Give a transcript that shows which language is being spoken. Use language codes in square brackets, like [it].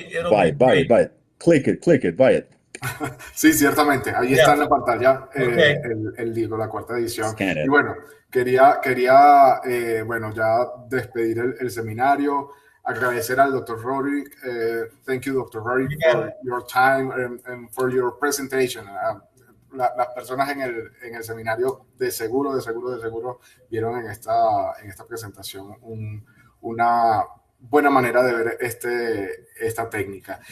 [en] Buy it. Click it, buy it. [es] Sí, ciertamente. Ahí está en la pantalla el libro, la cuarta edición. Y bueno, quería ya despedir el seminario, agradecer al Dr. [en] Rorik. Thank you, Dr. Rorik, for your time and for your presentation. [es] Las personas en el seminario de seguro vieron en esta presentación una buena manera de ver esta técnica.